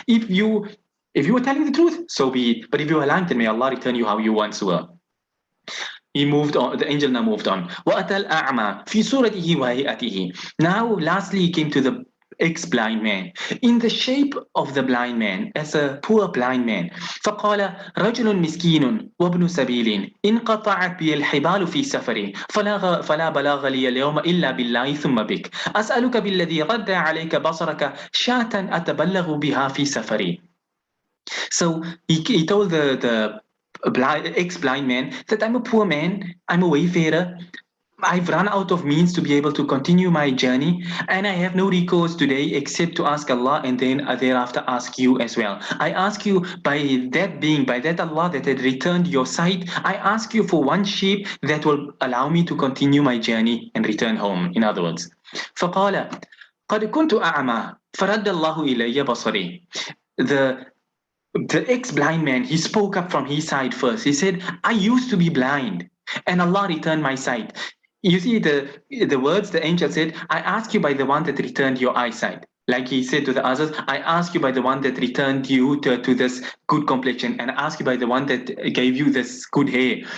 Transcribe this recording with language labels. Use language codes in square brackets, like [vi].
[en] If you were telling the truth, so be it, but if you are lying, then may Allah return you how you once were. He moved on. The angel now moved on. [ar] وَأَتَى الْأَعْمَى فِي صُورَتِهِ وَهَيْئَتِهِ. [en] Now lastly he came to the ex-blind man in the shape of the blind man, as a poor blind man. [ar] فقال رجل مسكين وابن سبيل انقطعت بي الحبال في سفري فلا بلاغ لي اليوم إلا بالله ثم بك أسألك بالذي رد عليك بصرك شاة أتبلغ بها في سفري. [en] So he told the ex-blind man that I'm a poor man, I'm a wayfarer, I've run out of means to be able to continue my journey, and I have no recourse today except to ask Allah, and then thereafter ask you as well. I ask you by that Allah that had returned your sight, I ask you for one sheep that will allow me to continue my journey and return home. In other words, [ar] فقال قد كنت أعمى فرد الله إلي بصري. [en] The ex-blind man, he spoke up from his side first. He said, I used to be blind and Allah returned my sight. You see the words the angel said, I ask you by the one that returned your eyesight. Like he said to the others, I ask you by the one that returned you to this good complexion, and I ask you by the one that gave you this good hair.